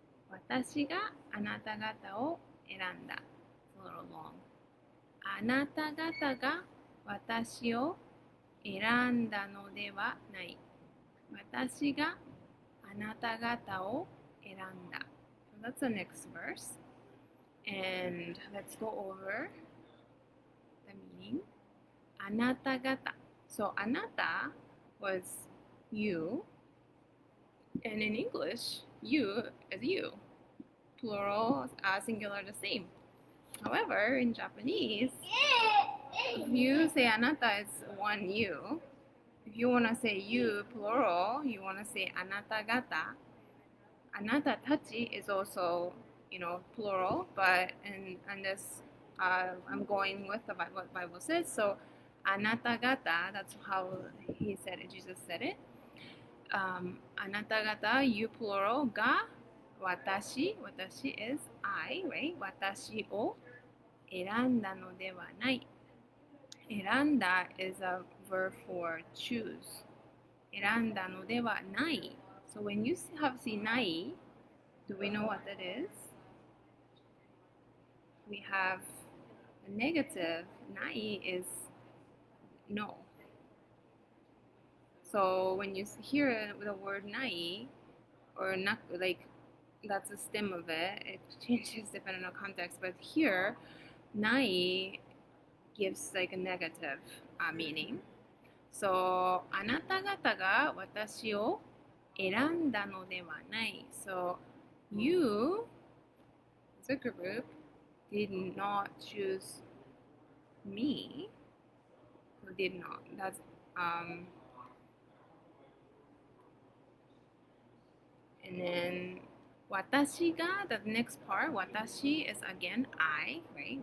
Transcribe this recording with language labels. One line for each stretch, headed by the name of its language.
Japanese: 私があなた方を選んだ。
English: It's a little long.
Japanese: あなた方が私を選んだのではない。私があなた方を選んだ。
English: So that's the next verse. And let's go over the meaning.
Japanese: あなた方.
English: So あなた was you. And in English, you is you. Plural, singular, the same. However, in Japanese, if you say あなた is one you. If you want to say you, plural, you want to say あなた方. あなたたち is also, plural, but in this, I'm going with what the Bible says. So, あなた方, that's how he said it, Jesus said it. あなた方, you plural, が、私 is I, right?
Japanese: 私を選んだのではない。
English: 選んだ is a verb for choose.
Japanese: 選んだのではない。
English: So when you have ない, do we know what that is? we have a negative. Nai is no. So when you hear the word nai, or not, like that's the stem of it, it changes depending on context. But here, nai gives like a negative meaning.
Japanese: So あなた方が私を選んだのではない。
English: So you, as a group, did not choose me. Who did not? That's and then 私が, the next part, 私 is again I, right?